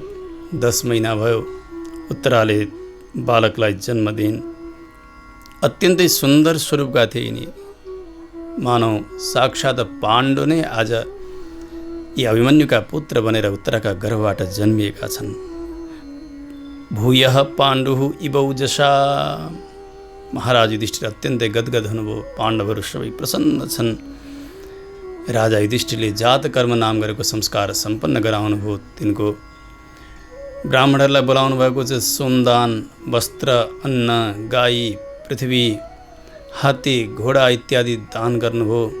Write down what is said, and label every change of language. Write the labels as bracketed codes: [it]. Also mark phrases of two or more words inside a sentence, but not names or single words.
[ne] 10 महिना भयो उत्तराले बालकलाई जन्म दिइन्। अत्यन्तै सुन्दर स्वरूपका थिए यिनी। मानव साक्षात् पाण्डु नै आज यी अभिमन्युका पुत्र बनेर उत्तराका गर्भबाट जन्मिएका छन्। [sa] भूयः पाण्डुः इबौजसा। [ne] महाराज युधिष्ठिर अत्यन्तै गदगद हुनुभयो। पाण्डवहरू सबै प्रसन्न छन्। राजा युधिष्ठिरले जात कर्म नाम गरेको संस्कार सम्पन्न गराउनुभयो। तिनको ब्राह्मणहरूलाई बोलाउनु भएको छ। सोमदान, वस्त्र, अन्न, गाई, पृथ्वी, हात्ती, घोडा इत्यादि दान गर्नुभयो।